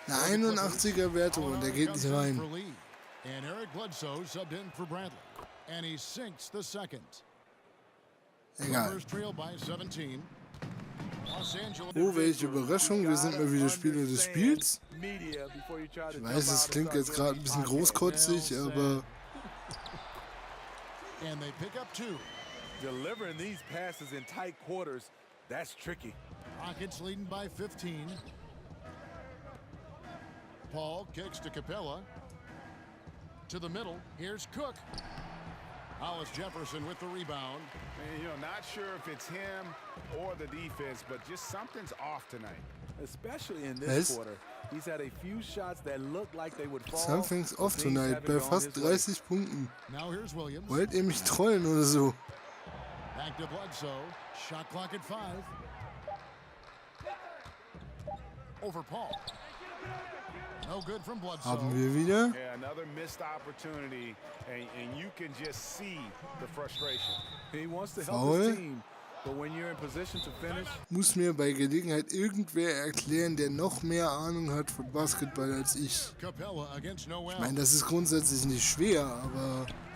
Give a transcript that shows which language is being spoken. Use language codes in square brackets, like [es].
[de] Eine 81er Wertung und der geht nicht rein. [en] And Eric Bledsoe subbed in for Bradley. And he sinks the second. [de] Egal. [en] First trail by 17. Los Angeles. [de] Oh, welche Überraschung. Wir sind mal wieder Spieler des Spiels. Ich weiß, es klingt jetzt gerade ein bisschen großkotzig, aber... [en] And they pick up 2. Delivering these passes in tight quarters, that's tricky. Rockets leading by 15. Paul kicks to Capella. To the middle. Here's Cook. Hollis Jefferson with the rebound. And, you know, not sure if it's him or the defense, but just something's off tonight. Especially in this quarter. He's had a few shots that look like they would fall. Something's off tonight [de] bei fast 30 Punkten. [en] Now here's Williams. [de] Wollt ihr mich trollen oder so? [en] Back to Bledsoe. Shot clock at 5. Over Paul. No good from Bledsoe. [de] Haben wir wieder. [en] Yeah, another missed opportunity, and you can just see the frustration. He wants to help his team, but when you're in position to finish. [de] Muss mir bei Gelegenheit irgendwer erklären, der noch mehr Ahnung hat von Basketball als ich. Ich meine, das ist grundsätzlich nicht schwer, aber...